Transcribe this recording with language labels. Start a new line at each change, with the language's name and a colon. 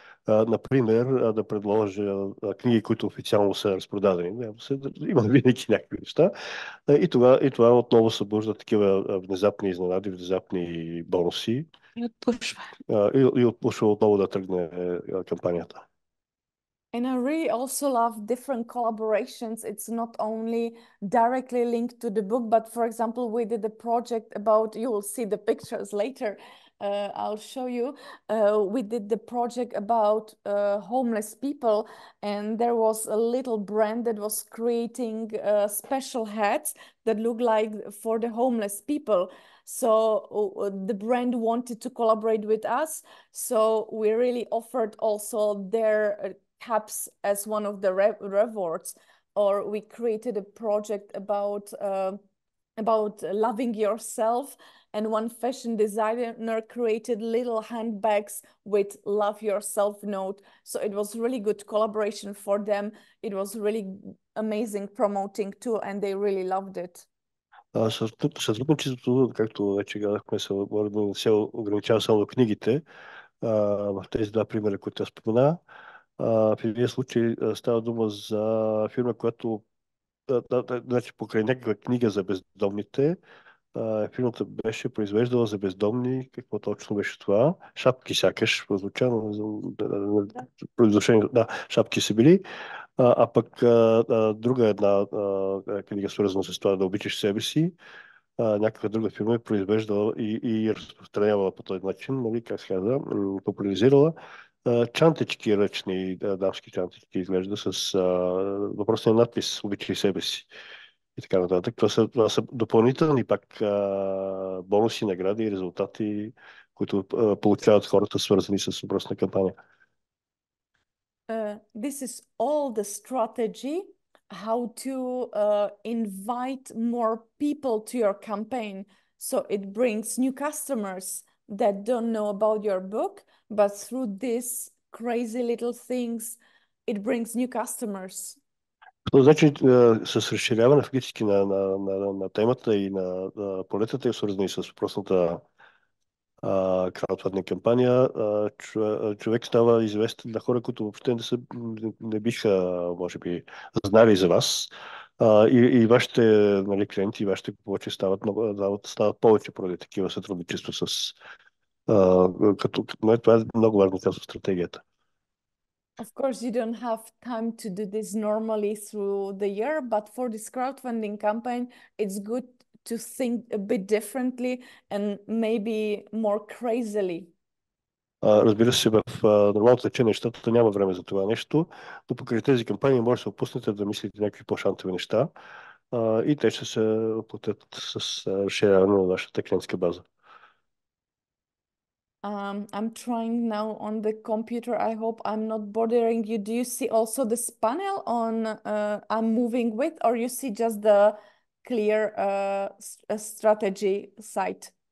Bulgarian: Например, да предложа книги, които официално са разпродадени. Има винаги някакви неща. И това отново събужда такива внезапни изненади, внезапни бонуси. И отпушва отново да тръгне кампанията.
English: And I really also love different collaborations. It's not only directly linked to the book, but for example, we did a project about, you will see the pictures later, I'll show you. We did the project about homeless people, and there was a little brand that was creating special hats that look like for the homeless people. So the brand wanted to collaborate with us. So we really offered also their caps as one of the rewards, or we created a project about loving yourself, and one fashion designer created little handbags with love yourself note. So it was really good collaboration for them. It was really amazing promoting too, and they really loved it.
Bulgarian: Сътрудничеството, както вече казахме, не се ограничава само до книгите. В тези два примера, които аз спомена, в един случай става дума за фирма, която значи покрай някаква книга за бездомните, фирмата беше произвеждала за бездомни, какво точно беше това? Шапки сякаш, прозвучано произношението, да, шапки са били. А пък друга една книга, свързана с това да обичаш себе си, някаква друга фирма е произвеждала и разпространявала по този начин, нали, как се казва, популяризирала чантички ръчни, дамски чантички изглежда с въпросния надпис "Обичай себе си" и така нататък. Това са допълнителни пак бонуси, награди и резултати, които получават хората, свързани с въпросна кампания.
English: This is all the strategy how to invite more people to your campaign. So it brings new customers that don't know about your book, but through these crazy little things, it brings new customers.
Bulgarian: Значи, с разширяване фактически на темата и на полетата, свързани с въпросната краудфандинг кампания, човек става известен на хора, които въобще не биха, може би, знали за вас. И вашите, нали, клиенти, и вашите купувачи стават повече поради такива сътрудничества това е много важна част от стратегията.
English: Of course, you don't have time to do this normally through the year, but for this crowdfunding campaign, it's good to think a bit differently and maybe more crazily.
Bulgarian: Разбира се, в нормалното течение нещата няма време за това нещо, но покрай тези кампании може да се опуснете да мислите някакви по-шантови неща и те ще се платят с разширяване на вашата клиентска база.
English: I'm trying now on the computer. I hope I'm not bothering you. Do you see also this panel on I'm moving with, or you see just the clear strategy site?